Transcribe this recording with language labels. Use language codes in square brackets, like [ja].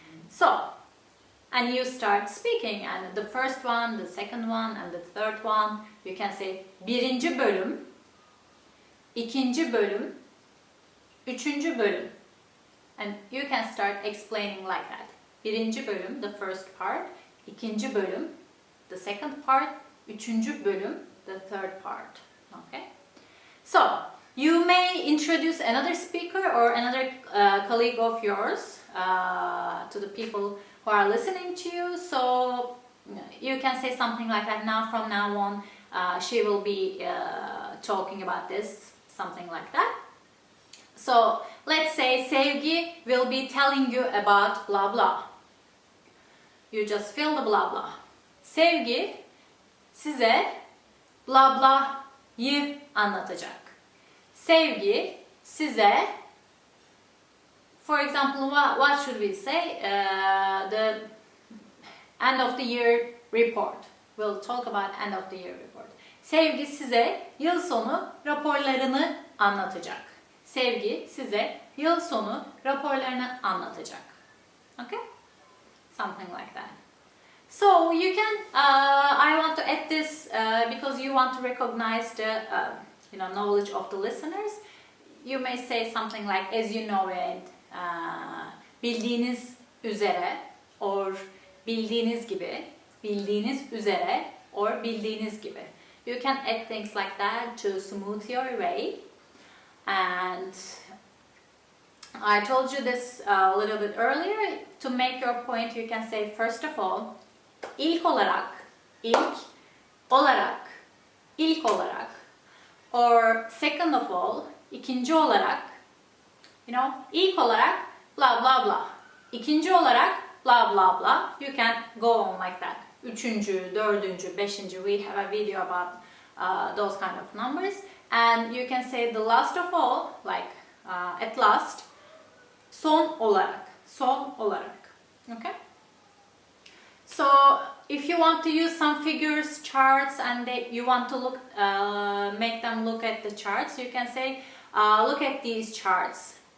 [en] So, and you start speaking, and the first one, the second one, and the third one, you can say [tr] birinci bölüm, ikinci bölüm, üçüncü bölüm. [en] And you can start explaining like that. [tr] Birinci bölüm, [en] the first part, [tr] ikinci bölüm, [en] the second part, [tr] üçüncü bölüm, [en] the third part. Okay? So, you may introduce another speaker or another colleague of yours to the people who are listening to you. So, you can say something like that. Now, from now on, she will be talking about this, something like that. So, let's say Sevgi will be telling you about blah blah. You just fill the blah blah. [tr] Sevgi size blah blah'yı anlatacak. [en] Sevgi size, for example, what should we say? The end of the year report. We'll talk about end of the year report. [tr] Sevgi size yıl sonu raporlarını anlatacak. Sevgi size yıl sonu raporlarını anlatacak. [en] Okay? Something like that. So you can, I want to add this because you want to recognize the knowledge of the listeners. You may say something like, as you know it, [tr] bildiğiniz üzere, or bildiğiniz gibi, bildiğiniz üzere, or bildiğiniz gibi. [en] You can add things like that to smooth your way. And I told you this a little bit earlier. To make your point, you can say, first of all, [tr] ilk olarak, ilk olarak, ilk olarak, [en] or second of all, [tr] ikinci olarak, İlk olarak blah blah blah. İkinci olarak blah blah blah. [en] You can go on like that. [tr] Üçüncü, dördüncü, beşinci. [en] We have a video about those kind of numbers. And you can say the last of all, like at last. [tr] Son olarak. Son olarak. [en] Okay? So if you want to use some figures, charts, and you want to look, make them look at the charts, you can say, look at these charts.